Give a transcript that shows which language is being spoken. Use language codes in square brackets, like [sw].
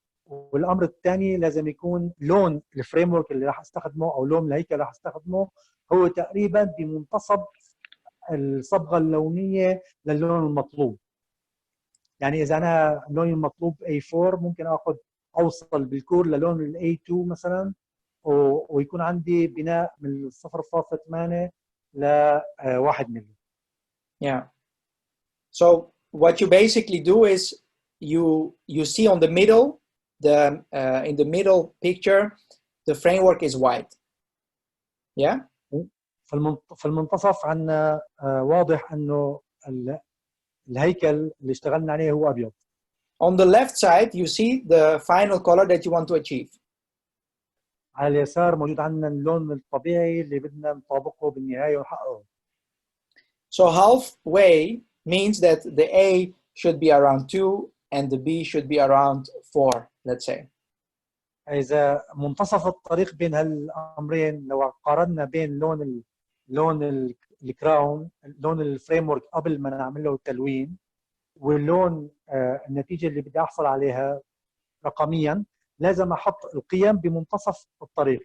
[ar] والأمر الثاني لازم يكون لون الفريم ورك اللي راح استخدمه أو لون الهيكل راح استخدمه هو تقريبا بمنتصف الصبغة اللونية للون المطلوب. يعني إذا أنا لوني المطلوب A4 ممكن آخذ أوصل بالكور للون ال A2 مثلا ويكون عندي بناء من 0.8 ل 1 ملي. [en] Yeah. So what you basically do is you see on the middle, in the middle picture, the framework is white. Yeah. [ar] في المنتصف عندنا واضح إنه الهيكل اللي اشتغلنا عليه هو أبيض. [en] On the left side, you see the final color that you want to achieve. [ar] على اليسار موجود عندنا اللون الطبيعي اللي بدنا نطابقه بالنهاية ونحققه. [en] So halfway means that the A should be around 2 and the B should be around 4, let's say. [ar] إذا منتصف الطريق بين هالأمرين لو قارنا بين لون الكراون لون الفريم ورك قبل ما نعمل له تلوين واللون النتيجة اللي بدي أحصل عليها رقميا لازم أحط القيم بمنتصف الطريق.